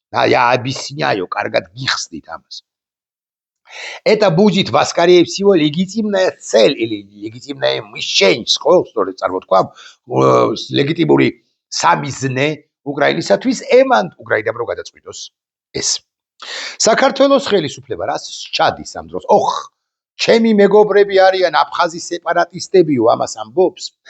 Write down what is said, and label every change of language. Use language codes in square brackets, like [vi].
[ru] Я объясняю, [ka] კარგად გიხსნით ამას. [ru] Это будет, скорее всего, легитимная цель или легитимная мишень, ხო? [ka] სწორედ წარმოთქვა, ლეგიტიმური სამიზნე უკრაინისათვის, ემანდ უკრაინამ რო გადაწყვიტოს ეს. საქართველოს ხელისუფლება რას სჩადის ამ დროს? ჩემი მეგობრები არიან აფხაზის სეპარატისტებიო, ამას ამბობს.